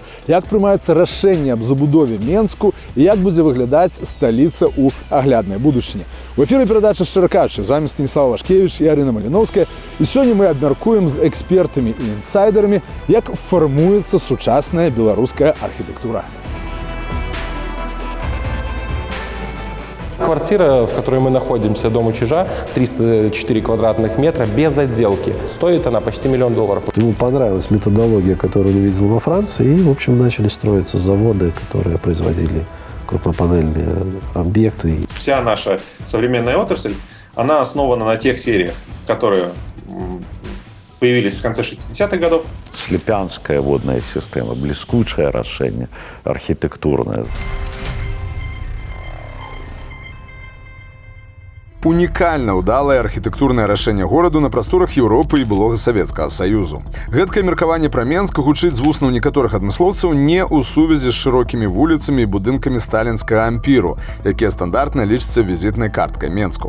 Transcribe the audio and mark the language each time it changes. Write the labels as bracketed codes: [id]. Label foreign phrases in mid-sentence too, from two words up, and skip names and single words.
[be] Як прымаецца рашэнне аб забудове Менску і як будзе выглядаць сталіца ў агляднай будучыні? У эфіры перадача «Шчыра кажучы». З вамі Станіслав Вашкевіч і Арына Маліноўская. І сёння мы абмяркуем з экспертамі і інсайдерамі, як фармуецца сучасная беларуская архітэктура. [ru] Квартира, в которой мы находимся, дом у Чижа, 304 квадратных метра, без отделки. Стоит она почти $1 миллион. Ему понравилась методология, которую он увидел во Франции, и, в общем, начали строиться заводы, которые производили крупнопанельные объекты. Вся наша современная отрасль, она основана на тех сериях, которые появились в конце 60-х годов. Слепянская водная система, блескучее решение, архитектурное. [be] Унікальна ўдалае архітэктурнае рашэнне гораду на прасторах Еўропы і былога Савецкага Саюзу. Гэткае меркаванне пра Менск гучыць з вуснаў некаторых адмыслоўцаў не ў сувязі з шырокімі вуліцамі і будынкамі сталінскага ампіру, якія стандартна лічацца візітнай карткай Менску.